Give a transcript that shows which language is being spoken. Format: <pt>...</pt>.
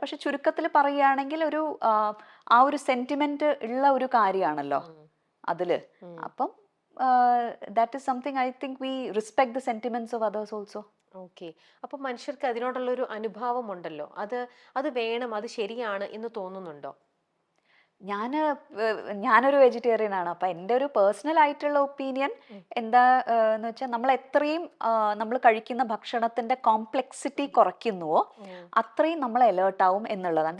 <ml>പക്ഷെ ചുരുക്കത്തിൽ പറയുകയാണെങ്കിൽ ഒരു ആ ഒരു സെന്റിമെന്റ് ഉള്ള ഒരു കാര്യമാണല്ലോ അതില്.</ml> <en>അപ്പം that is something I think we respect the sentiments of others also. Okay.</en> <ml>അപ്പൊ മനുഷ്യർക്ക് അതിനോടുള്ള ഒരു അനുഭാവം ഉണ്ടല്ലോ, അത് വേണം, അത് ശരിയാണ് എന്ന് തോന്നുന്നുണ്ടോ? ഞാനൊരു വെജിറ്റേറിയൻ ആണ്. അപ്പൊ എൻ്റെ ഒരു പേഴ്സണൽ ആയിട്ടുള്ള ഒപ്പീനിയൻ എന്താ എന്ന് വെച്ചാൽ, നമ്മൾ എത്രയും നമ്മൾ കഴിക്കുന്ന ഭക്ഷണത്തിന്റെ കോംപ്ലെക്സിറ്റി കുറയ്ക്കുന്നുവോ അത്രയും നമ്മൾ അലേർട്ട് ആവും എന്നുള്ളതാണ്.</ml>